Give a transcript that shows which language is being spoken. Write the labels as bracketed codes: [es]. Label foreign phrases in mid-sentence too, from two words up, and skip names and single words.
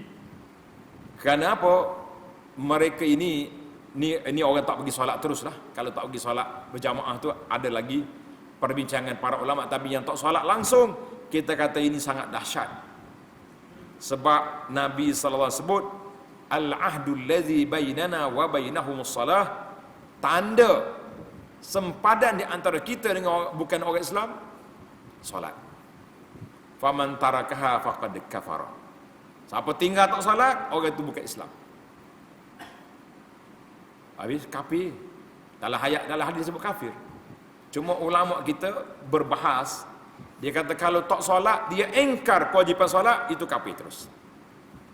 [ms] Kerana apa? Mereka ini orang tak pergi solat teruslah. Kalau tak pergi solat berjamaah tu ada lagi perbincangan para ulama. Tapi yang tak solat langsung, kita kata ini sangat dahsyat. Sebab Nabi [ar] صلى الله عليه [ms] sebut [ar] العهد الذي بيننا وبينهم الصلاة, [ms] tanda sempadan di antara kita dengan bukan orang Islam, solat. [ar] فمن تركها فقد كفر. [ms] Siapa tinggal tak solat, orang itu bukan Islam. Habis kafir. Dalam hadis sebut kafir. Cuma ulama kita berbahas, dia kata kalau tak solat, dia engkar kewajipan solat, itu kafir terus.